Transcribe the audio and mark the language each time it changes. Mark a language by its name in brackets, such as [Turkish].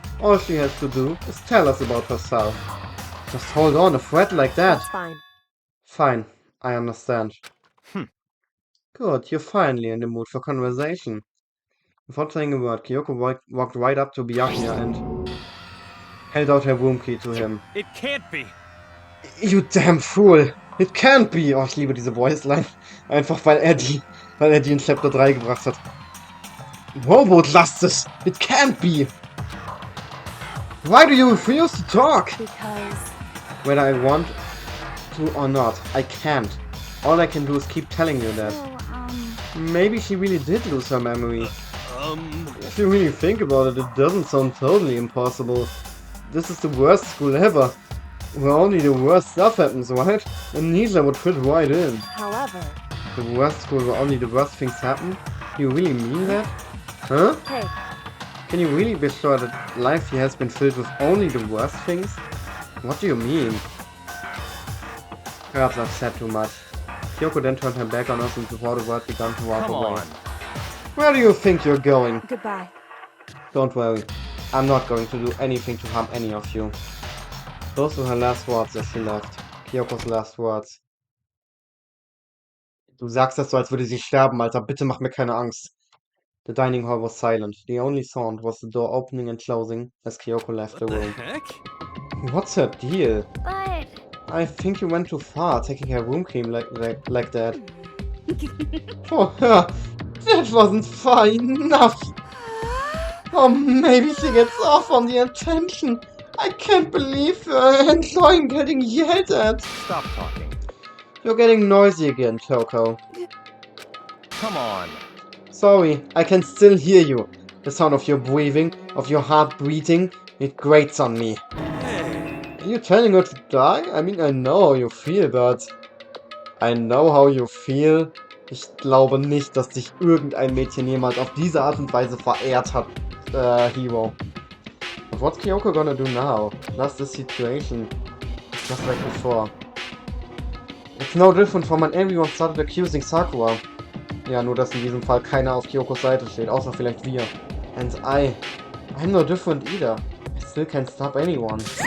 [English] All she has to do is tell us about herself. Just hold on a thread like that. that's fine. Fine, I understand. Good, you're finally in the mood for conversation. Without saying a word, Kyoko walked right up to Byakuya and held out her room key to him. It can't be. You damn fool! It can't be! [German] Oh, ich liebe diese Voiceline. Einfach weil er die in Chapter 3 gebracht hat. Robot, lasst es! [English] It can't be! Why do you refuse to talk? Because, Whether I want to or not, I can't. All I can do is keep telling you that. So, Maybe she really did lose her memory. If you really think about it, it doesn't sound totally impossible. This is the worst school ever, where only the worst stuff happens, right? Amnesia would fit right in. however, The worst school where only the worst things happen? You really mean that? Huh? hey, Can you really be sure that life here has been filled with only the worst things? What do you mean? Perhaps I've said too much. Kyoko then turned her back on us and before the word began to walk Come away. on. Where do you think you're going? Goodbye. Don't worry. I'm not going to do anything to harm any of you. Those were her last words as she left. Kyokos last words. [German] Du sagst das so, als würde sie sterben, Alter. Bitte mach mir keine Angst. [English] The dining hall was silent. The only sound was the door opening and closing as Kyoko left the What the room. heck? What's her deal? But I think you went too far, taking her room key like that. Oh, yeah, that wasn't far enough. Oh, maybe she gets off on the attention. I can't believe I'm getting yelled at. Stop talking. You're getting noisy again, Kyoko. Come on. Sorry, I can still hear you. The sound of your breathing, of your heart beating, it grates on me. Hey. Are you telling her to die? I mean, I know how you feel, but... I know how you feel. [German] Ich glaube nicht, dass dich irgendein Mädchen jemals auf diese Art und Weise verehrt hat, Hiro. [English] But what's Kyoko gonna do now? Plus the situation. Just like before. It's no different from when everyone started accusing Sakura. [German] Ja, nur dass in diesem Fall keiner auf Kyokos Seite steht, außer vielleicht wir. [English] And I'm no different either. I still can't stop anyone.